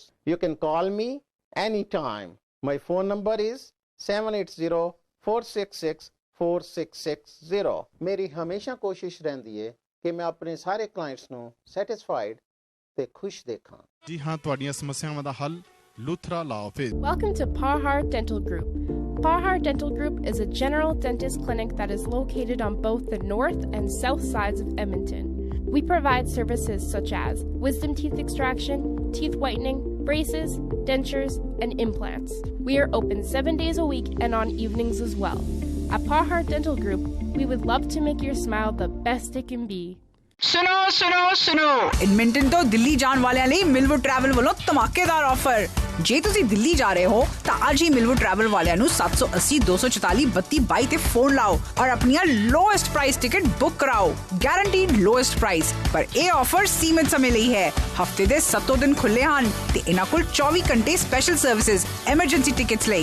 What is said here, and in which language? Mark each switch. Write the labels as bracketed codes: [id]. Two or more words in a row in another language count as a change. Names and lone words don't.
[en] You can call me any time. My phone number is 7804664660. [pa] ਮੇਰੀ ਹਮੇਸ਼ਾ ਕੋਸ਼ਿਸ਼ ਰਹਿੰਦੀ ਹੈ ਕਿ ਮੈਂ ਆਪਣੇ ਸਾਰੇ ਕਲਾਇੰਟਸ ਨੂੰ ਸੈਟੀਸਫਾਈਡ ਤੇ ਖੁਸ਼ ਦੇਖਾਂ। ਜੀ ਹਾਂ, ਤੁਹਾਡੀਆਂ ਸਮੱਸਿਆਵਾਂ ਦਾ ਹੱਲ ਲੂਥਰਾ ਲਾ ਆਫਿਸ। [en] Welcome to Parhar Dental Group. Parhar Dental Group is a general dentist clinic that is located on both the north and south sides of Edmonton. We provide services such as wisdom teeth extraction, teeth whitening, braces, dentures, and implants. We are open 7 days a week and on evenings as well. At Parhar Dental Group, we would love to make your smile the best it can be. [pa] ਸੁਣੋ ਸੁਣੋ ਸੁਣੋ ਐਡਮਿੰਟਨ ਤੋਂ ਦਿੱਲੀ ਜਾਣ ਵਾਲੇ ਲਈ ਮਿਲਵੁੱਡ ਟਰੈਵਲ ਵੱਲੋਂ ਧਮਾਕੇਦਾਰ ਆਫਰ। ਜੇ ਤੁਸੀਂ ਦਿੱਲੀ ਜਾ ਰਹੇ ਹੋ ਤਾਂ ਅੱਜ ਹੀ ਮਿਲਵੁੱਡ ਟਰੈਵਲ ਵਾਲਿਆਂ ਨੂੰ 780 244 3222 ਤੇ ਫੋਨ ਲਾਓ ਔਰ ਆਪਣੀਆਂ [en] lowest price ticket [pa] ਬੁੱਕ ਕਰਾਓ। [en] guaranteed lowest price. [pa] ਪਰ ਇਹ ਆਫਰ ਸੀਮਿਤ ਸਮੇਂ ਲਈ ਹੈ। ਹਫਤੇ ਦੇ 7 ਦਿਨ ਖੁੱਲੇ ਹਨ ਤੇ ਇਹਨਾਂ ਕੋਲ 24 ਘੰਟੇ [en] special services emergency tickets [pa] ਲਈ।